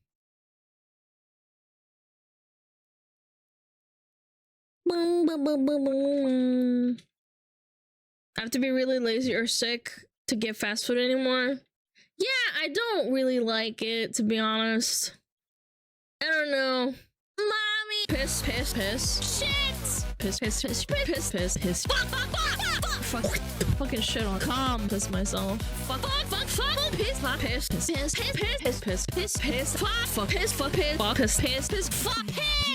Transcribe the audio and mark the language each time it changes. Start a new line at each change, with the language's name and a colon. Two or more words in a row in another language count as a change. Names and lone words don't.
English: I have to be really lazy or sick to get fast food anymore. Yeah, I don't really like it, to be honest. I don't know. Mommy! Piss, piss, piss. Shit! Piss, piss, piss, piss, piss, piss. Fuck, fucking shit on calm. Piss myself. Fuck, fuck, fuck, piss, piss, piss, piss, piss, piss, piss, piss, piss, fuck, piss, fuck, piss, fuck, piss, piss, piss, fuck, piss.